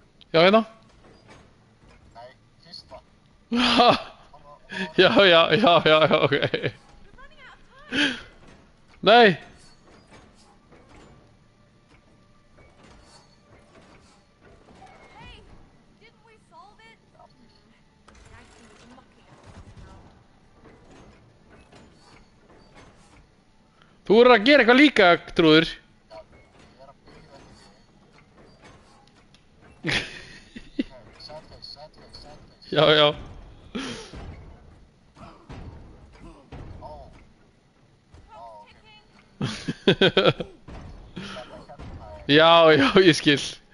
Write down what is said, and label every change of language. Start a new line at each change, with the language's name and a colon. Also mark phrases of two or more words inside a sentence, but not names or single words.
Icelandic: Já, hérna. Nei, fyrsta. Já, ok. Nei.
English: Hey, didn't we solve it? The icing was mocking us somehow.
Icelandic: Þú verður að gera eitthvað líka, trúður. Já, já. Já, ég skil.